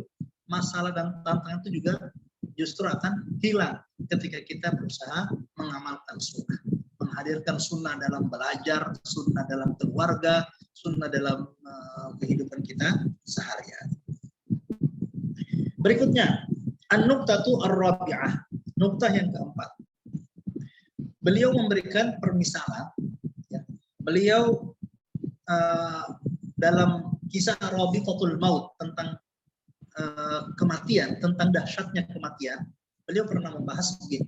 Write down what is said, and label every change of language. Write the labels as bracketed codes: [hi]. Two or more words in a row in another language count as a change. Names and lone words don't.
[id] Masalah dan tantangan itu juga justru akan hilang ketika kita berusaha mengamalkan sunnah. Menghadirkan sunnah dalam belajar, sunnah dalam keluarga, sunnah dalam kehidupan kita sehari-hari. Berikutnya, [ar] النقطة الرابعة. [id] Nuqtah yang keempat. Beliau memberikan permisalan. Ya. Beliau dalam kisah Rabitatul Maut tentang kematian, tentang dahsyatnya kematian, beliau pernah membahas begini.